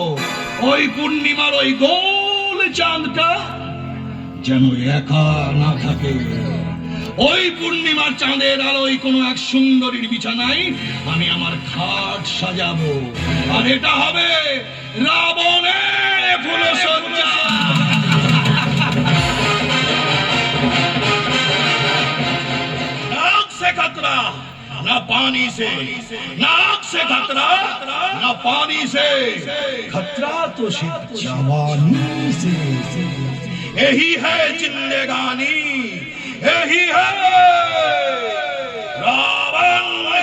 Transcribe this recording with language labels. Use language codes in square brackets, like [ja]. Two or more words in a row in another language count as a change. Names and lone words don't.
[bn] ওই পূর্ণিমার ওই গোল চাঁদটা যেন একা না থাকে। ওই পূর্ণিমার চাঁদের আলোয় কোনো এক সুন্দরীর বিছানায় আমি আমার খাট সাজাবো, আর এটা হবে রাবণের ফুলসজ্জা। [hi] नाक से खतरा न पानी से, नाक से खतरा न पानी से, खतरा तो सिर्फ जवानी से। यही है जिंदगानी, यही है रावण।